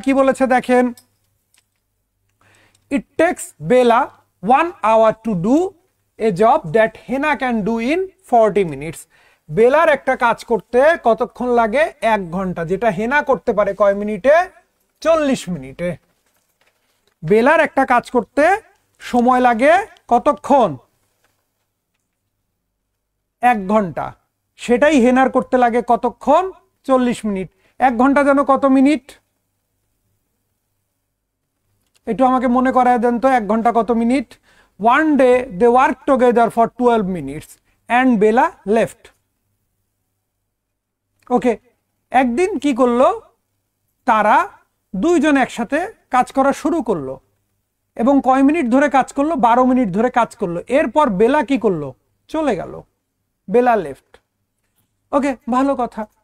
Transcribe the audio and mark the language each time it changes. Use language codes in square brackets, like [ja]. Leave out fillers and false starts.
[bn] কি বলেছে দেখেন, [en] it takes Bella 1 hour to do a job that Hena can do in 40 minutes. [bn] বেলার একটা কাজ করতে কতক্ষণ লাগে, 1 ঘন্টা, যেটা হেনা করতে পারে কয় মিনিটে, 40 মিনিটে। বেলার একটা কাজ করতে সময় লাগে কতক্ষণ, 1 ঘন্টা, সেটাই হেনার করতে লাগে কতক্ষণ, 40 মিনিট। 1 ঘন্টা যেন কত মিনিট, একটু আমাকে মনে করায় দেন তো, 1 ঘন্টা কত minute. [en] 1 day they work together for 12 minutes and Bella left. [bn] ওকে, একদিন কি করলো, তারা 2 জন একসাথে কাজ করা শুরু করলো, এবং কয় মিনিট ধরে কাজ করলো, 12 মিনিট ধরে কাজ করলো। এরপর বেলা কি করলো, চলে গেল, বেলা লেফট। ওকে, ভালো কথা।